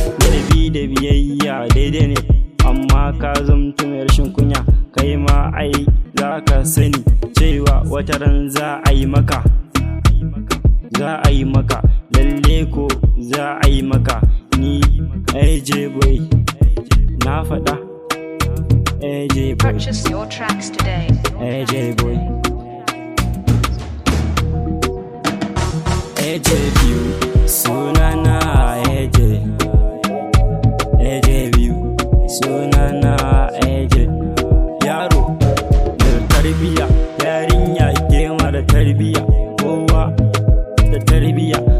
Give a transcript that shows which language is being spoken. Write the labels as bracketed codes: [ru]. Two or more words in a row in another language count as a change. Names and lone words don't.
[ha] Ladabi da biyayya daidai ne. Amma ka zamto mai rashin kunya. Kai ma ai za ka sani cewa wata ran za a yi maka. Za a yi maka. Lalle ko za a yi maka. Ni A J Boy. Na faɗa. A J Boy. [en] Purchase your tracks today. [ha] A J Boy. A J biyu, sunana A J. A J biyu, sunana A J. Yaro da tarbiyya, yarinya ke ma da tarbiyya, kowa da tarbiyya.